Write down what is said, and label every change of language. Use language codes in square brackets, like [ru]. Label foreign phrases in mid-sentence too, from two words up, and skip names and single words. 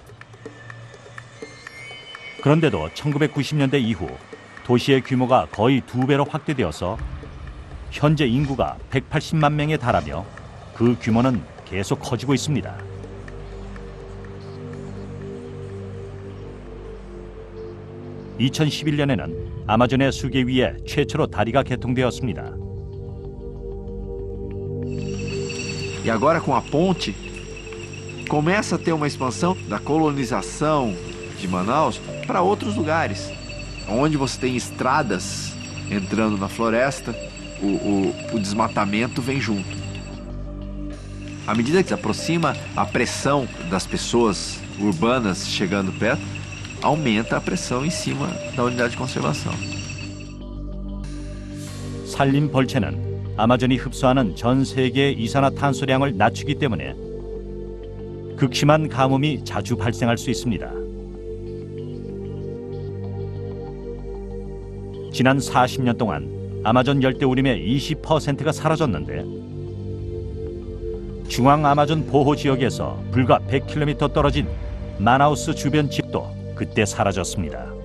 [ko] 그런데도 1990년대 이후 도시의 규모가 거의 2배로 확대되어서 현재 인구가 180만 명에 달하며 그 규모는 계속 커지고 있습니다. 2011년에는 아마존의 수계 위에 최초로 다리가 개통되었습니다. [pt] E agora com a ponte, começa a ter uma expansão da colonização de Manaus para outros lugares, onde você tem estradas entrando na floresta, o desmatamento vem junto. À medida que se aproxima, a pressão das pessoas urbanas chegando perto aumenta a pressão em cima da unidade de conservação. [ko] 산림 벌채는 아마존이 흡수하는 전 세계의 이산화탄소량을 낮추기 때문에 극심한 가뭄이 자주 발생할 수 있습니다. 지난 40년 동안 아마존 열대우림의 20%가 사라졌는데 중앙 아마존 보호지역에서 불과 100km 떨어진 마나우스 주변 지역도 그때 사라졌습니다.